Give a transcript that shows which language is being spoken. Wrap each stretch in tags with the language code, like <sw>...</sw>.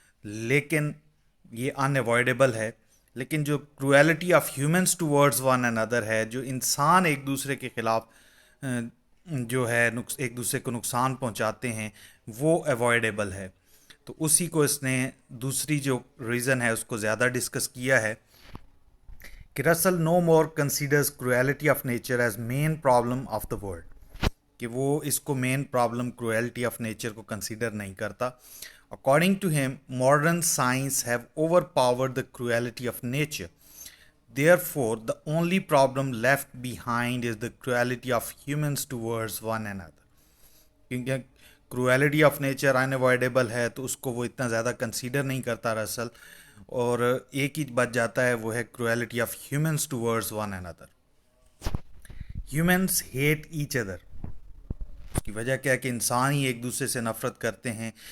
<hi>लेकिन ये अनअवॉइडेबल है। लेकिन जो</hi> <en>cruelty of humans towards one another</en> <hi>है, जो इंसान एक दूसरे के ख़िलाफ़ जो है एक दूसरे को नुकसान पहुंचाते हैं, वो अवॉइडेबल है। तो उसी को इसने दूसरी जो रीज़न है उसको ज़्यादा डिस्कस किया है कि Russell</hi> <en>No more considers cruelty of nature as main problem of the world.</en> <hi>कि वो इसको main problem cruelty of nature को कंसीडर नहीं करता।</hi> <en>According to him, modern science have overpowered the cruelty of nature, therefore the only problem left behind is the cruelty of humans towards one another।</en> <hi>क्योंकि cruelty of nature unavoidable है तो उसको वो इतना ज़्यादा consider नहीं करता Russell, और एक ही बच जाता है, वो है</hi> <en>Cruelty of humans towards one another. Humans hate each other.</en> <hi>उसकी वजह क्या है कि इंसान ही एक दूसरे से नफरत करते हैं।</hi>